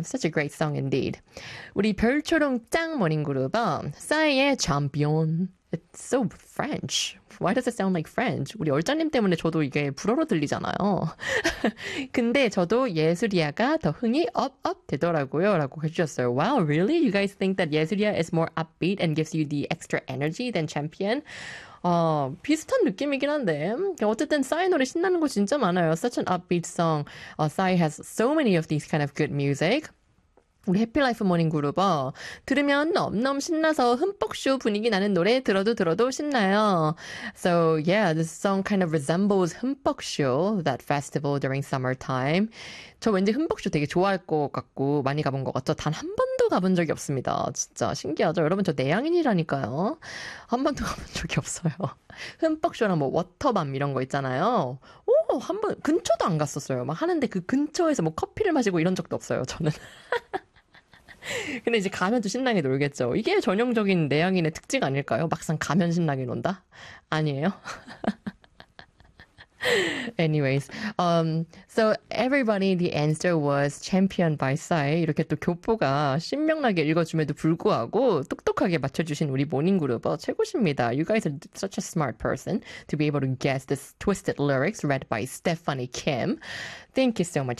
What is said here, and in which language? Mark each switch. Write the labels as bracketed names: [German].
[English] Such a great song indeed. [Korean] 우리 별초롱 짱 모닝그룹은 싸이의 champion. [English] It's so French. Why does it sound like French? [Korean] 우리 얼짱님 때문에 저도 이게 불어로 들리잖아요. 근데 저도 예술이야가 더 흥이 업업 되더라고요. 라고 해주셨어요. [English] Wow, really? You guys think that 예술이야 is more upbeat and gives you the extra energy than champion? [Korean] 비슷한 느낌이긴 한데. 어쨌든 싸이 노래 신나는 거 진짜 많아요. [English] Such an upbeat song. 싸이 has so many of these kind of good music. [Korean] 우리 해피라이프 모닝 그룹어 들으면 넘넘 신나서 흠뻑쇼 분위기 나는 노래 들어도 신나요. [English] So yeah, this song kind of resembles 흠뻑쇼, that festival during summertime. [Korean] 저 왠지 흠뻑쇼 되게 좋아할 것 같고 많이 가본 것 같죠? 단한 번도 가본 적이 없습니다. 진짜 신기하죠? 여러분 저 내향인이라니까요. 한 번도 가본 적이 없어요. 흠뻑쇼랑 뭐 워터밤 이런 거 있잖아요. 오, 한번 근처도 안 갔었어요. 막 하는데 그 근처에서 뭐 커피를 마시고 이런 적도 없어요. 저는. 근데 이제 가면 또 신나게 놀겠죠. 이게 전형적인 내향인의 특징 아닐까요? 막상 가면 신나게 논다? 아니에요? [English] Anyways, so everybody, the answer was champion by Psy. [Korean] 이렇게 또 교포가 신명나게 읽어줌에도 불구하고 똑똑하게 맞춰주신 우리 모닝그룹 최고십니다. [English] You guys are such a smart person to be able to guess this twisted lyrics read by Stephanie Kim. Thank you so much.